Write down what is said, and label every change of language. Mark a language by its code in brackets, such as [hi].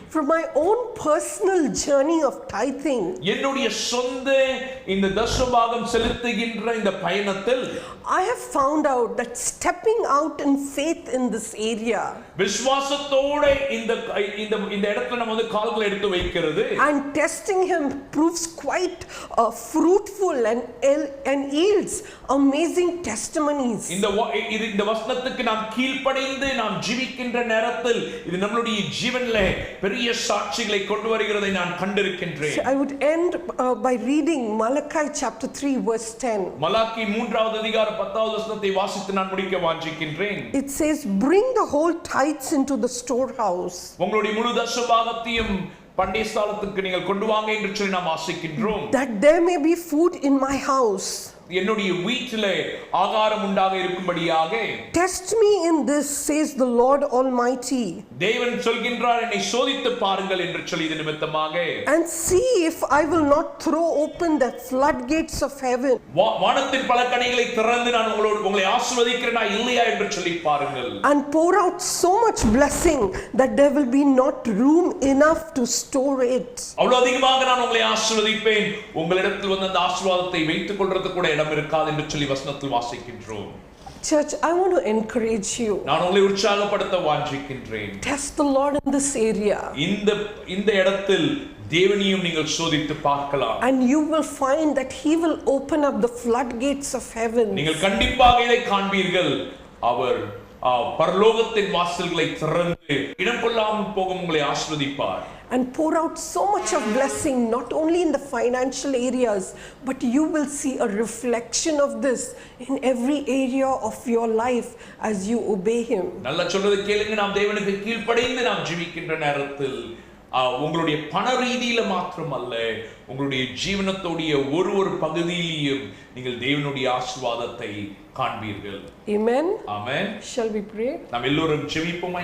[en] From my own personal journey of tithing, [ta] என்னுடைய சொந்த இந்த தசமபாகம் செலுத்துகின்ற இந்த பயணத்தில் [en] I have found out that stepping out in faith in this area. [ta] விசுவாசத்தோட இந்த இந்த இந்த இடத்துல நம்ம வந்து கால்களை எடுத்து வைக்கிறது [en] And testing him proves quite fruitful and yields amazing testimonies. [ta] இந்த வசனத்துக்கு நாம் கீழ்ப்படிந்து நாம் ஜீவிக்கின்ற நேரத்தில் இது நம்மளுடைய ஜீவனிலே பெரிய சாட்சிகளை கொண்டு வருகிறதை நான் கண்டிருக்கின்றேன். [en] I would end by reading Malachi chapter 3 verse 10. [ta] Malachi 3வது அதிகாரம் 10வது வசனத்தை வாசித்து நான் முடிக்க வாஞ்சிக்கின்றேன். [en] It says, bring the whole tithes into the storehouse. [ta] உங்களுடைய முழு தசபாகத்தையும் பண்டயசாலத்துக்கு நீங்கள் கொண்டு வாங்க என்று சொல்லி நாம் ஆசைக்கின்றோம். [en] That there may be food in my house. [ta] என்னுடைய வீட்டிலே ஆகாரம் உண்டாக இருக்கும்படியாக. [en] Test me in this, says the Lord Almighty. [ta] தேவன் சொல்கின்றார், என்னை சோதித்து பாருங்கள் என்று சொல்லி இது நிமித்தமாக. [en] And see if I will not throw open the floodgates of heaven. [ta] வானத்தின் பலகணிகளை திறந்து நான் உங்களை ஆசீர்வதிக்கிறேனா இல்லையா என்று சொல்லி பாருங்கள். [en] And pour out so much blessing that there will be not room enough to store it. [ta] அவ்வளவு அதிகமாக நான் உங்களை ஆசீர்வதிப்பேன், உங்களிடத்தில் வந்து அந்த ஆசீர்வாதத்தை வைத்துக் கொள்றதுக்கு கூட இடம் இருக்காது என்று சொல்லி வசனத்தில் வாசிக்கின்றோம். [en] Church, I want to encourage you. [ta] நான் உங்களை உற்சாகப்படுத்த வாஞ்சிக்கின்றேன். [en] Test the Lord in this area. [ta] இந்த இடத்தில் தேவனையும் நீங்கள் சோதித்து பார்க்கலாம். [en] And you will find that he will open up the floodgates of heaven. [ta] நீங்கள் கண்டிப்பாக இதை காண்பீர்கள். அவர் பரலோகத்தின் வாசல்களை திறந்து இடம் கொள்ளாமல் போகும் உங்களை ஆசீர்வதிப்பார். [en] And pour out so much of blessing, not only in the financial areas, but you will see a reflection of this in every area of your life as you obey him. [ta] நல்லா சொல்றது கேளுங்க. நாம் தேவனுக்கு கீழ்ப்படிந்து நாம் ஜீவிக்கின்ற நேரத்தில் உங்களுடைய பண ரீதியில மாத்திரமல்ல, உங்களுடைய ஜீவனத்தோடைய ஒரு பகுதியிலையும் நீங்கள் தேவனுடைய ஆசீர்வாதத்தை காண்பீர்கள். [en] Amen. [ta] Amen. [en] Shall we pray? [ta] நாம் எல்லோரும் ஜெபிப்போமா?